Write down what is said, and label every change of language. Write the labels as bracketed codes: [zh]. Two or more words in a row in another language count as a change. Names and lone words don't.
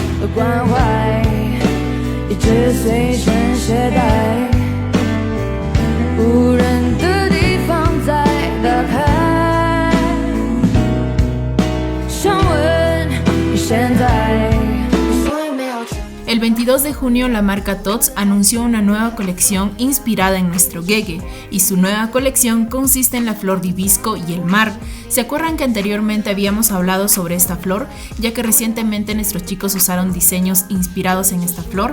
[zh] 关怀，一直随身携带，无人的地方再打开，想问你现在。 [es] El 22 de junio la marca Tots anunció una nueva colección inspirada en nuestro Gege, y su nueva colección consiste en la flor de hibisco y el mar. ¿Se acuerdan que anteriormente habíamos hablado sobre esta flor? Ya que recientemente nuestros chicos usaron diseños inspirados en esta flor.